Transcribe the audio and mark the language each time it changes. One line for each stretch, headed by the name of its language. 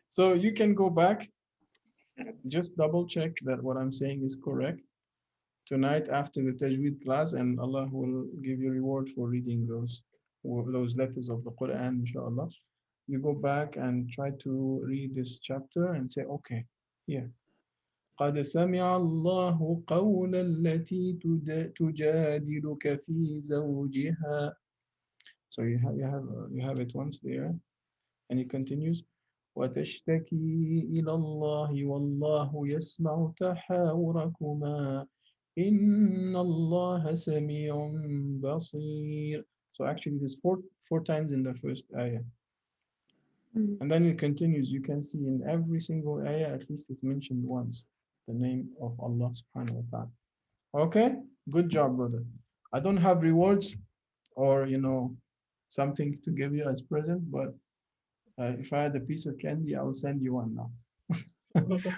English: So you can go back, just double check that what I'm saying is correct tonight after the Tajweed class, and Allah will give you reward for reading those letters of the Quran, inshallah. You go back and try to read this chapter and say, okay, here.
Arabic: قد سمع الله قول التي تجادلك في زوجها.
English: So you have it once there, and it continues.
Arabic: وتشتكي إلى الله والله يسمع تحاوركما إن الله سميع بصير.
English: So actually there's four times in the first ayah. And then it continues. You can see in every single ayah, at least it's mentioned once, the name of Allah subhanahu wa ta'ala. Okay, good job, brother. I don't have rewards or, something to give you as present, but if I had a piece of candy, I will send you one now.